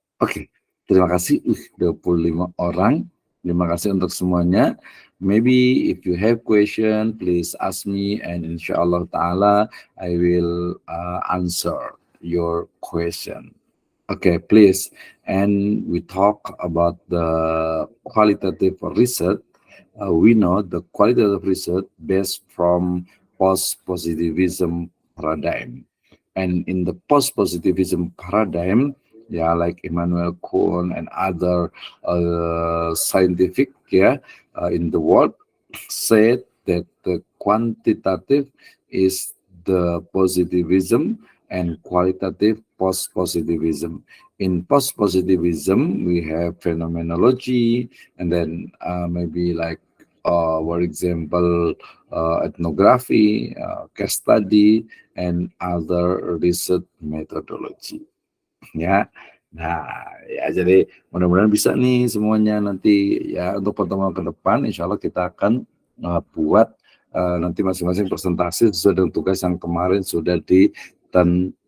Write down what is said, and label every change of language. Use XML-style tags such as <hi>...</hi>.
<id>Oke, terima kasih 25 orang. Terima kasih untuk semuanya.</id> <en>Maybe if you have question, please ask me, and insyaallah taala I will answer your question. Okay, please. And we talk about the qualitative research. We know the qualitative research based from post-positivism paradigm. And in the post-positivism paradigm, yeah, like Immanuel Kuhn and other scientific, in the world, said that the quantitative is the positivism and qualitative post-positivism. In post-positivism, we have phenomenology, and then maybe like, for example, ethnography, case study, and other research methodology.</en> <id>Ya, nah ya jadi mudah-mudahan bisa nih semuanya nanti ya untuk pertemuan ke depan. Insya Allah kita akan buat nanti masing-masing presentasi sesuai dengan tugas yang kemarin sudah ditentukan.</id>